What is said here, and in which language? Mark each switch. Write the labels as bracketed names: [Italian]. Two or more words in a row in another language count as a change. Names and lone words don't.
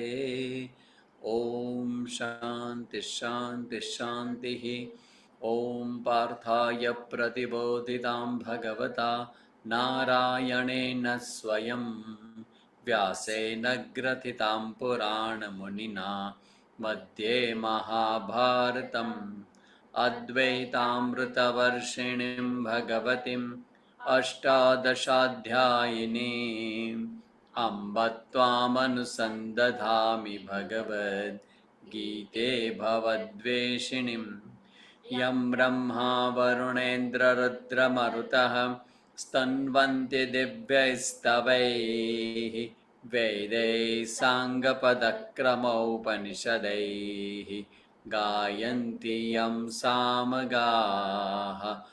[Sanskrit] ઓમ શાંતિ શાંતિ શાંતિ. ઓમ પાર્થાય પ્રતિબોધિતાં ભગવતા નારાયણેન સ્વયં વ્યાસેન ગ્રથિતાં પુરાણમુનિના मध्ये महाभारतम् अद्वैतामृतवर्षिणीं भगवतीम् अष्टादशाध्यायिनीम् अम्ब त्वामनुसन्दधामि भगवद्गीते भवद्वेषिणीं यं ब्रह्मा वरुणेन्द्ररुद्रमरुतः स्तन्वन्ति दिव्यैस्तवैः वेदैः साङ्गपदक्रमोपनिषदैः गायन्ति यं सामगाः